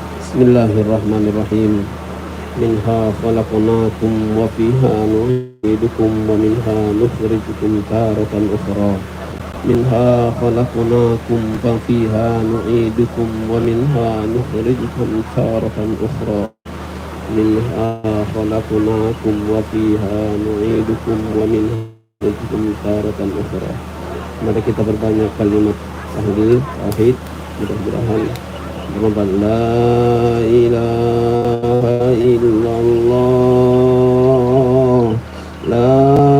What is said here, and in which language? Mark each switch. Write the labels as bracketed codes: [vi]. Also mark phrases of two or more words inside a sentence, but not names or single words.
[ar] بسم الله الرحمن الرحيم. منها خلقناكم وفيها نعيدكم ومنها نخرجكم تارة أخرى. منها خلقناكم وفيها نعيدكم ومنها نخرجكم تارة أخرى. منها خلقناكم وفيها نعيدكم ومنها نخرجكم تارة أخرى. [id] Mari kita berbanyak kalimat tahlil, tauhid, mudah-mudahan [ar] لا إله إلا الله، لا